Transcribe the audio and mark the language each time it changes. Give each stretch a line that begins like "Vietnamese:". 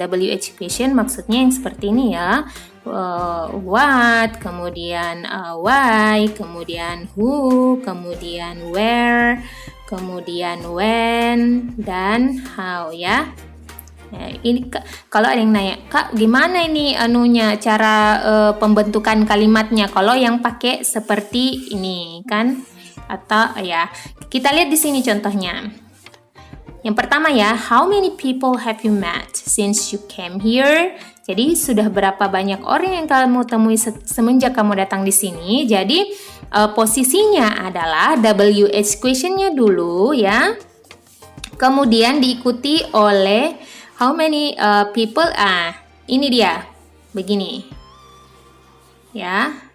Indonesian: W education maksudnya yang seperti ini ya. What, kemudian why, kemudian who, kemudian where, kemudian when, dan how ya. Nah, ini kalau ada yang nanya, Kak, gimana ini cara pembentukan kalimatnya kalau yang pakai seperti ini kan? Atau ya, kita lihat di sini contohnya. Yang pertama ya,
English: how many people have you met since you came here?
Indonesian: Jadi sudah berapa banyak orang yang kamu temui semenjak kamu datang di sini? Jadi posisinya adalah WH question-nya dulu ya. Kemudian diikuti oleh how many people. Ini dia. Begini. Ya.